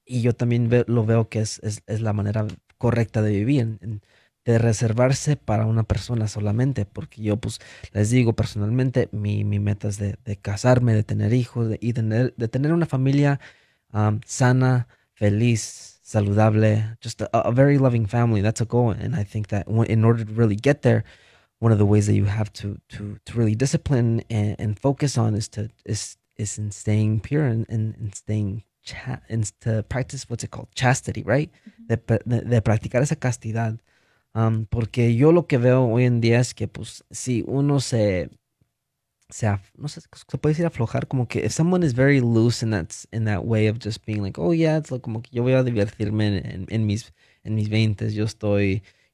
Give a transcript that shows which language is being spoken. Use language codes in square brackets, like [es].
[es] Y yo también lo veo que es la manera correcta de vivir. De reservarse para una persona solamente, porque yo pues les digo personalmente, mi meta es de casarme, de tener hijos y de tener una familia sana, feliz, saludable, [en] just a very loving family, that's a goal. And I think that in order to really get there, one of the ways that you have to really discipline and focus on is in staying pure and staying ch and to practice what's it called, chastity, right? [es] De practicar esa castidad. Porque yo lo que veo hoy en día es que, pues, si uno no sé, se puede decir aflojar, como que [en] if someone is very loose in that way of just being like, oh yeah, [es] it's like, como que yo voy a divertirme en mis 20s, yo estoy